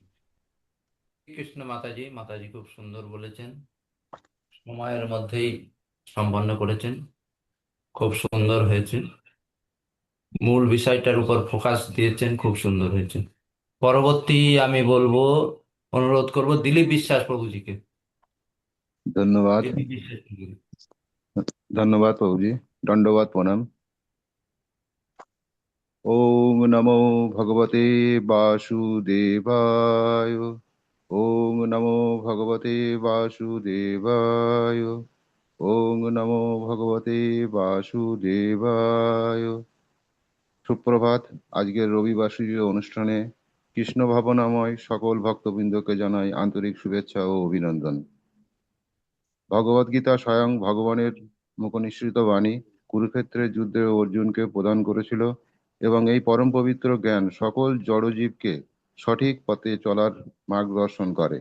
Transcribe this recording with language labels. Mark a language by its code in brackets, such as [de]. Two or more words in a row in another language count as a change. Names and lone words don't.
[bn] কৃষ্ণ মাতাজি, মাতাজি খুব সুন্দর বলেছেন, সময়ের মধ্যেই সম্পন্ন করেছেন, খুব সুন্দর হয়েছে, মূল বিষয়টার উপর ফোকাস দিয়েছেন, খুব সুন্দর হয়েছে। পরবর্তী আমি বলবো, অনুরোধ করব দিলীপ বিশ্বাস প্রভুজিকে। ধন্যবাদ। দিলীপ বিশ্বাস প্রভু। ধন্যবাদ প্রভুজি, দণ্ডবাদ প্রণাম। [sa] ওম নমো ভগবতে বাসুদেবায়। ওম নমো ভগবতে বাসুদেবায়। ওম নমো ভগবতে বাসুদেবায়। [bn] সুপ্রভাত। আজকের রবিবাসরীয় অনুষ্ঠানে কৃষ্ণ ভাবনাময় সকল ভক্তবৃন্দকে জানাই আন্তরিক শুভেচ্ছা ও অভিনন্দন। ভগবদ্গীতা স্বয়ং ভগবানের মুখনিসৃত বাণী কুরুক্ষেত্রের যুদ্ধে অর্জুনকে প্রদান করেছিল এবং এই পরম পবিত্র জ্ঞান সকল জড়জীবকে সঠিক পথে চলার মার্গদর্শন করে।